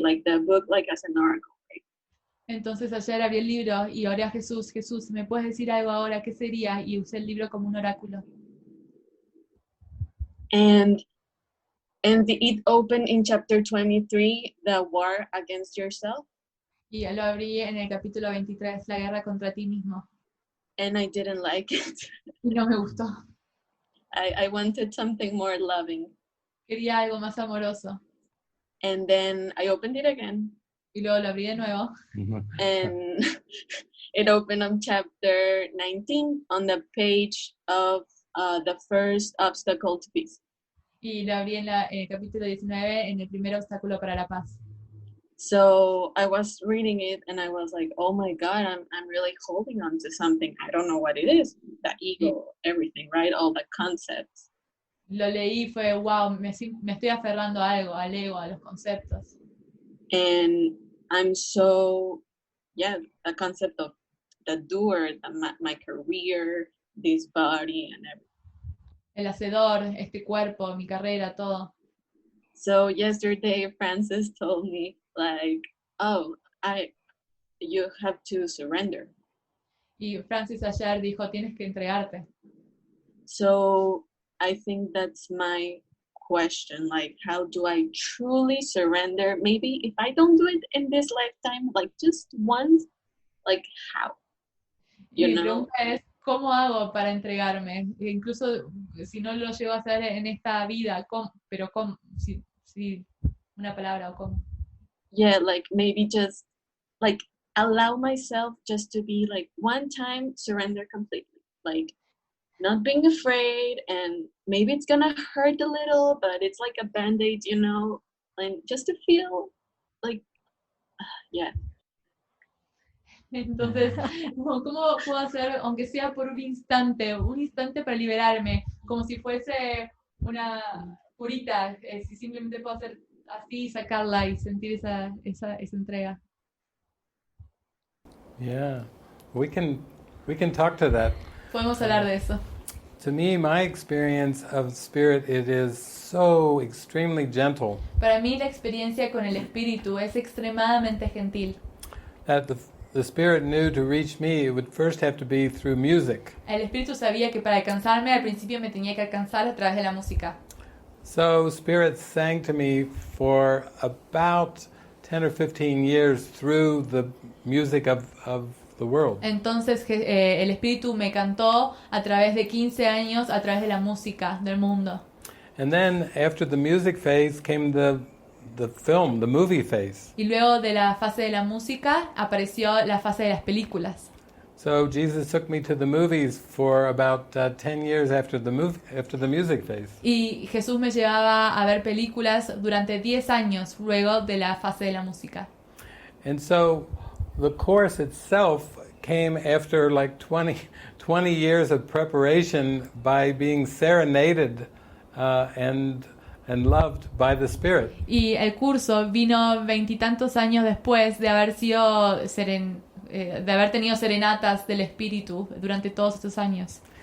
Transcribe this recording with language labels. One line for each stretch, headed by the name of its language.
English: Like the book, like as an oracle, right?
Spanish: Entonces ayer abrí el libro y oré a Jesús, Jesús, ¿me puedes decir algo ahora? ¿Qué sería? Y usé el libro como un oráculo.
English: And it opened in chapter 23, the war against yourself.
Spanish: Y lo abrí en el capítulo 23, la guerra contra ti mismo.
English: And I didn't like it.
Spanish: Y no me gustó.
English: I wanted something more loving.
Spanish: Quería algo más amoroso.
English: And then I opened it again.
Spanish: Y luego lo abrí de nuevo.
English: And it opened on chapter 19 on the page of the first obstacle to peace.
Spanish: Y lo abrí en el capítulo 19, en el primer obstáculo para la paz.
English: So I was reading it and I was like, oh my God, I'm really holding on to something. I don't know what it is. The ego, everything, right? All the concepts.
Spanish: Lo leí, fue wow, me estoy aferrando a algo, al ego, a los conceptos.
English: And I'm so, the concept of the doer, my career, this body and everything.
Spanish: El hacedor, este cuerpo, mi carrera, todo.
English: So yesterday, Frances told me, like, oh, you have to surrender.
Spanish: Y Francis ayer dijo, tienes que entregarte.
English: So I think that's my question, like, how do I truly surrender? Maybe if I don't do it in this lifetime, like just once, like how?
Spanish: Y mi pregunta es, ¿cómo hago para entregarme? E incluso si no lo llego a hacer en esta vida, ¿cómo? Pero ¿cómo? Si una palabra o cómo.
English: yeah, like maybe just like allow myself just to be like one time surrender completely, like not being afraid, and maybe it's gonna hurt a little, but it's like a band-aid, you know, and just to feel like yeah.
Spanish: Entonces, ¿cómo puedo hacer, aunque sea por un instante para liberarme, como si fuese una curita, si simplemente puedo hacer así, sacarla y sentir esa entrega?
English: Yeah, we can talk to that.
Spanish: Podemos hablar de eso.
English: To me, my experience of spirit, it is so extremely gentle
Spanish: Para mí la experiencia con el espíritu es extremadamente gentil.
English: that the spirit knew to reach me, it would first have to be through music.
Spanish: El espíritu sabía que para alcanzarme al principio me tenía que alcanzar a través de la música.
English: So spirit sang to me for about 10 or 15 years through the music of the world.
Spanish: Entonces el espíritu me cantó a través de 15 años a través de la música del mundo.
English: And then after the music phase came the movie phase.
Spanish: Y luego de la fase de la música apareció la fase de las películas.
English: So Jesus took me to the movies for about 10 years after the music phase.
Spanish: Y Jesús me llevaba a ver películas durante 10 años luego de la fase de la música.
English: And so the course itself came after like 20 years of preparation by being serenaded and loved by the Spirit.
Spanish: Y el curso vino 20 y tantos años después de haber sido de haber tenido serenatas del espíritu durante todos estos años.